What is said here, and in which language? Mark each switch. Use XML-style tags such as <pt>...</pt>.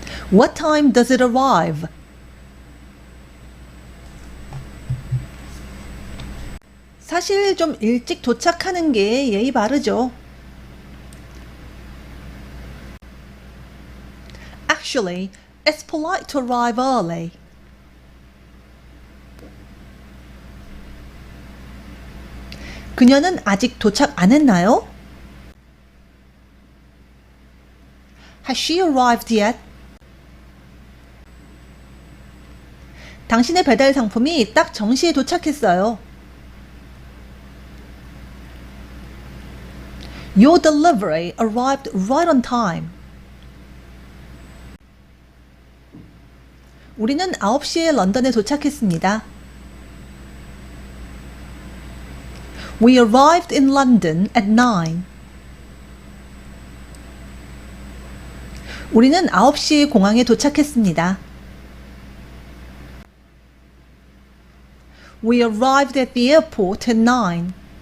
<en>What time does it arrive?</en> <ko>사실 좀 일찍 도착하는 게 예의 바르죠.</ko> <en>Actually, it's polite to arrive early.</en> <ko>그녀는 아직 도착 안 했나요?</ko> <en>Has she arrived yet?</en> <ko>당신의 배달 상품이 딱 정시에 도착했어요.</ko> <en>Your delivery arrived right on time.</en> <ko>우리는 9시에 런던에 도착했습니다.</ko> <en>We arrived in London at 9.</en> <ko>우리는 9시에 공항에 도착했습니다.</ko> <en>We arrived at the airport at 9.</en>